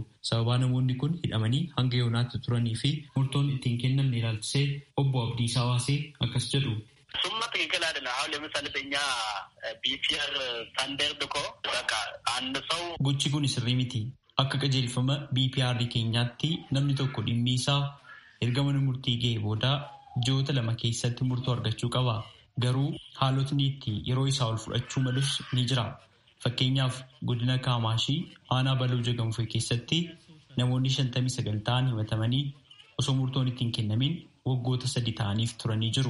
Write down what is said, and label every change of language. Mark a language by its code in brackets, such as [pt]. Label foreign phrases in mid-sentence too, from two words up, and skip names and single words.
[om] Sababaa namoonni kun hidhamanii hanga yoonaatti turanii fi murtoon ittiin kennamne ilaalchisee Obbo Abdiis Hawaasee akkas jedhu. [am] Summa ትክክል አይደለም። አሁን ለምሳሌ በእኛ [en] BPR standard [am] እኮ በቃ አንድ ሰው [om] gochi kun sirrii miti. Akka qajeelfama BPR keenyaatti namni tokko dhimmi isaa erga mana murtii ga'ee booda ji'oota 2 keessatti murtoo argachuu qaba. Garuu haalotni itti yeroo isaa ol fudhachuu malus ni jira. Fakkeenyaaf godina Kaamaashii aanaa Baluu Jagamfee keessatti namoonni 59 ta'an himatamanii osoo murtoon ittiin kennamin waggoota 3 ta'aniif turanii jiru.